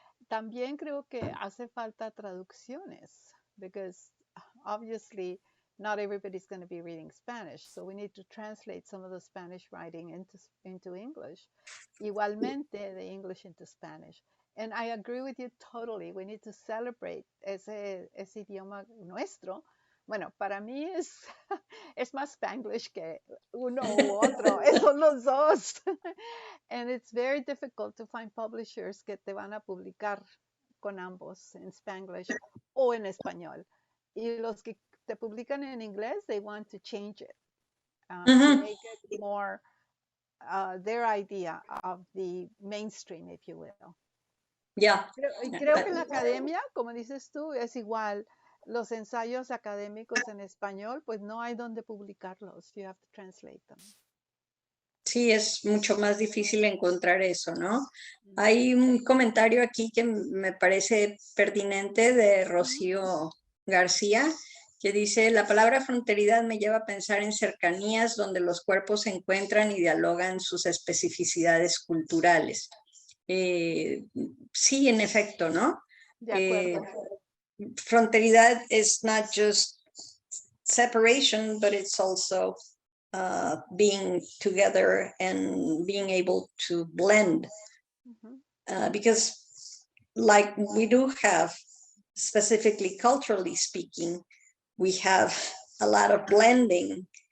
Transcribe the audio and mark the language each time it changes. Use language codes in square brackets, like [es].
[es] También creo que hace falta traducciones, [en] because obviously not everybody's going to be reading Spanish, so we need to translate some of the Spanish writing into English. [es] Igualmente, [en] the English into Spanish. And I agree with you totally. We need to celebrate [es] ese idioma nuestro. Bueno, para mí es más Spanglish que uno u otro. Son los dos. [en] And it's very difficult to find publishers [es] que te van a publicar con ambos, en Spanglish o en español. Y los que te publican en inglés, [en] they want to change it to make it more their idea of the mainstream, if you will. Yeah. [es] Creo que en la academia, como dices tú, es igual. Los ensayos académicos en español, pues no hay donde publicarlos. You have to translate them. Sí, es mucho más difícil encontrar eso, ¿no? Hay un comentario aquí que me parece pertinente de Rocío García, que dice: la palabra fronteridad me lleva a pensar en cercanías donde los cuerpos se encuentran y dialogan sus especificidades culturales. Sí, en efecto, ¿no? De acuerdo. [en] Fronteridad is not just separation, but it's also being together and being able to blend. Because like we do have, specifically culturally speaking, we have a lot of blending.